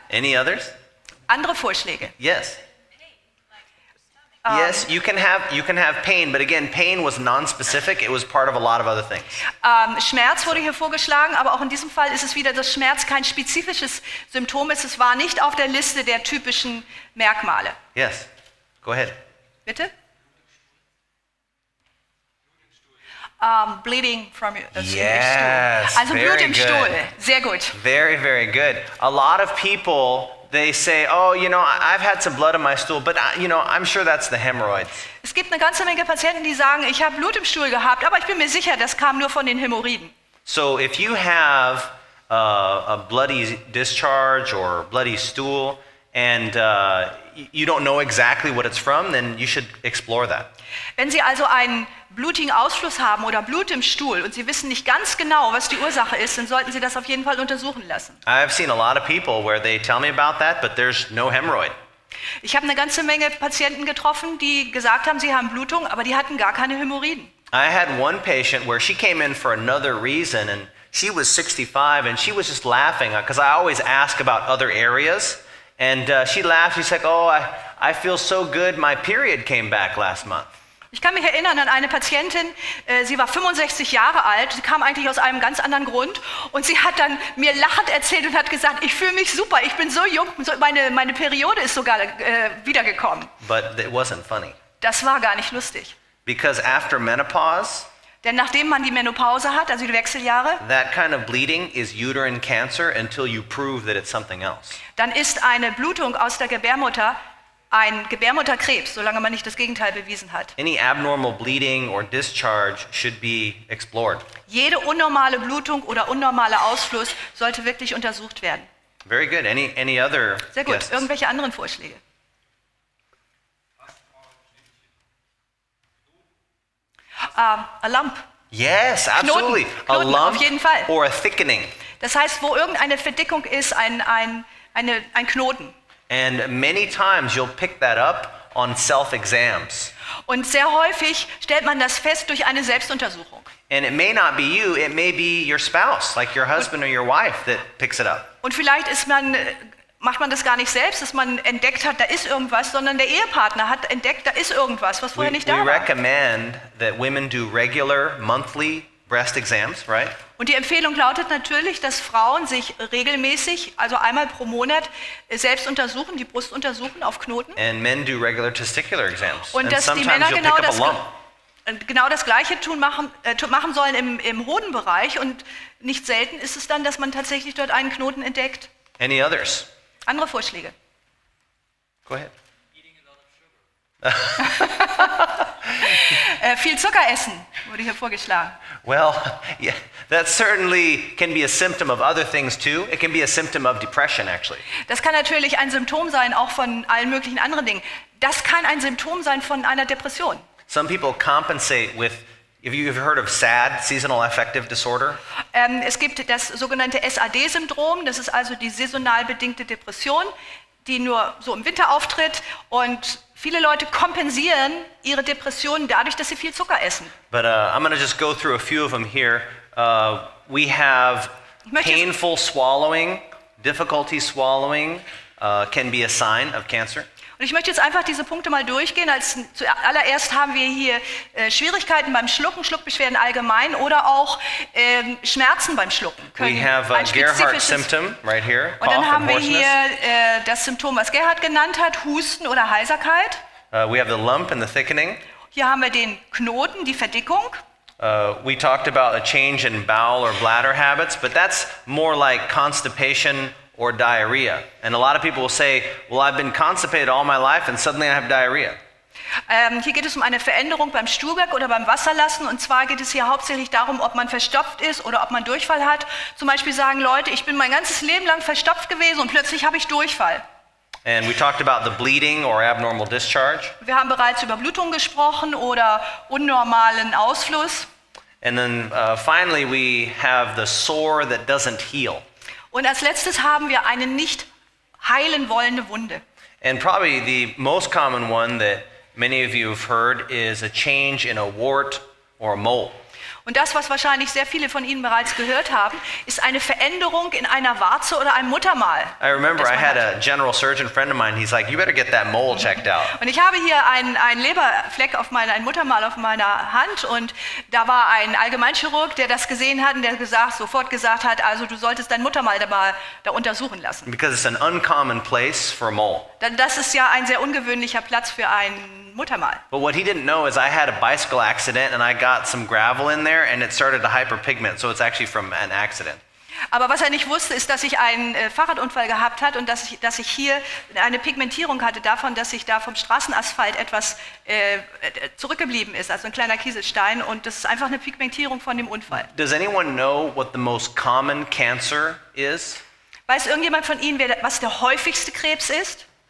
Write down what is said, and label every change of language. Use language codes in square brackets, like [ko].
[en] Any others? [de] Andere Vorschläge. [en] Yes. Yes, you can have pain, but again, pain was non-specific. It was part of a lot of other things. [de] Schmerz wurde hier vorgeschlagen, aber auch in diesem Fall ist es wieder, dass Schmerz kein spezifisches Symptom ist. Es war nicht auf der Liste der typischen Merkmale. [en] Yes, go ahead. [de] Bitte? [en] Bleeding from your Yes, [de] Also Blut [en] very [de] im [en] good. [de] Stuhl. Sehr gut. [en] Very, very good. A lot of people, they say, oh, you know, I've had some blood in my stool, but, you know, I'm sure that's the hemorrhoids. [de] Es gibt eine ganze Menge Patienten, die sagen, ich habe Blut im Stuhl gehabt, aber ich bin mir sicher, das kam nur von den Hämorrhoiden. [en] So if you have a bloody discharge or bloody stool and you don't know exactly what it's from, then you should explore that. [de] Wenn Sie also einen blutigen Ausfluss haben oder Blut im Stuhl und Sie wissen nicht ganz genau, was die Ursache ist, dann sollten Sie das auf jeden Fall untersuchen lassen. [en] I've seen a lot of people where they tell me about that, but there's no hemorrhoid. [de] Ich habe eine ganze Menge Patienten getroffen, die gesagt haben, sie haben Blutung, aber die hatten gar keine Hämorrhoiden. [en] I had one patient where she came in for another reason, and she was 65, and she was just laughing because I always ask about other areas, and she laughed. She's like, "Oh, I feel so good. My period came back last month." [de] Ich kann mich erinnern an eine Patientin, sie war 65 Jahre alt, sie kam eigentlich aus einem ganz anderen Grund und sie hat dann mir lachend erzählt und hat gesagt, ich fühle mich super, ich bin so jung, meine Periode ist sogar wiedergekommen. [en] But it wasn't funny. [de] Das war gar nicht lustig. [en] Because after menopause, [de] Denn nachdem man die Menopause hat, also die Wechseljahre, [en] that kind of bleeding is uterine cancer until you prove that it's something else. [de] dann ist eine Blutung aus der Gebärmutter ein Gebärmutterkrebs, solange man nicht das Gegenteil bewiesen hat. [en] Any abnormal bleeding or discharge should be explored. [de] Jede unnormale Blutung oder unnormale Ausfluss sollte wirklich untersucht werden. [en] Very good. Any other [de] Sehr gut. [en] guesses? [de] Irgendwelche anderen Vorschläge? [en] A lump. Yes, absolutely. [de] Knoten, [en] A lump [de] auf jeden Fall. [en] or a thickening. [de] Das heißt, wo irgendeine Verdickung ist, ein Knoten. [en] And many times you'll pick that up on self-exams. [de] Und sehr häufig stellt man das fest durch eine Selbstuntersuchung. [en] And it may not be you, it may be your spouse, like your husband or your wife that picks it up. [de] Und vielleicht macht man das gar nicht selbst, dass man entdeckt hat, da ist irgendwas, sondern der Ehepartner hat entdeckt, da ist irgendwas, was vorher nicht [en] We [de] da war. [en] recommend that women do regular monthly breast exams, right? [de] Und die Empfehlung lautet natürlich, dass Frauen sich regelmäßig, also einmal pro Monat, selbst untersuchen, die Brust untersuchen auf Knoten. [en] And men do regular testicular exams. [de] Und [en] And [de] dass die [en] sometimes [de] Männer [en] you'll pick up a [de] genau [en] lump. [de] das Gleiche machen sollen im Hodenbereich. Und nicht selten ist es dann, dass man tatsächlich dort einen Knoten entdeckt. [en] Any others? [de] Andere Vorschläge? [en] Go ahead. [de] Viel Zucker essen, wurde hier vorgeschlagen. [en] Well, yeah, that certainly can be a symptom of other things too. It can be a symptom of depression, actually. [de] Das kann natürlich ein Symptom sein, auch von allen möglichen anderen Dingen. Das kann ein Symptom sein von einer Depression. [en] Some people compensate with, have you heard of SAD, Seasonal Affective Disorder? [de] Es gibt das sogenannte SAD-Syndrom, das ist also die saisonal bedingte Depression, die nur so im Winter auftritt, und viele Leute kompensieren ihre Depressionen dadurch, dass sie viel Zucker essen. [en] But I'm going to just go through a few of them here. We have painful swallowing, difficulty swallowing can be a sign of cancer. [de] Und ich möchte jetzt einfach diese Punkte mal durchgehen. Zuallererst haben wir hier Schwierigkeiten beim Schlucken, Schluckbeschwerden allgemein oder auch Schmerzen beim Schlucken. [en] We have a Gerhardt's symptom right here. [de] Und dann haben wir hier das Symptom, was Gerhard genannt hat, Husten oder Heiserkeit. [en] We have the lump and the thickening. [de] Hier haben wir den Knoten, die Verdickung. [en] We talked about a change in bowel or bladder habits, but that's more like constipation or diarrhea. And a lot of people will say, well, I've been constipated all my life and suddenly I have diarrhea. [de] Hier geht es um eine Veränderung beim Stuhlgang oder beim Wasserlassen, und zwar geht es hier hauptsächlich darum, ob man verstopft ist oder ob man Durchfall hat. Zum Beispiel sagen Leute, ich bin mein ganzes Leben lang verstopft gewesen und plötzlich habe ich Durchfall. [en] And we talked about the bleeding or abnormal discharge. [de] Wir haben bereits über Blutung gesprochen oder unnormalen Ausfluss. [en] And then finally we have the sore that doesn't heal. [de] Und als letztes haben wir eine nicht heilen wollende Wunde. [en] And probably the most common one that many of you have heard is a change in a wart or a mole. [de] Und das, was wahrscheinlich sehr viele von Ihnen bereits gehört haben, ist eine Veränderung in einer Warze oder einem Muttermal. [en] I remember I had a general surgeon friend of mine. He's like, you better get that mole checked out. [de] Und ich habe hier einen Leberfleck ein Muttermal auf meiner Hand, und da war ein Allgemeinchirurg, der das gesehen hat und der sofort gesagt hat, also du solltest dein Muttermal da untersuchen lassen. [en] Because it's an uncommon place for a mole. [de] Denn das ist ja ein sehr ungewöhnlicher Platz für ein Muttermal. [en] But what he didn't know is I had a bicycle accident and I got some gravel in there and it started to hyperpigment, so it's actually from an accident. [de] Aber was er nicht wusste, ist, dass ich einen Fahrradunfall gehabt hat und dass ich hier eine Pigmentierung hatte davon, dass sich da vom Straßenasphalt etwas zurückgeblieben ist, also ein kleiner Kieselstein, und das ist einfach eine Pigmentierung von dem Unfall. [en] Does anyone know what the most common cancer is? [de] Weiß irgendjemand von Ihnen, was der häufigste Krebs ist?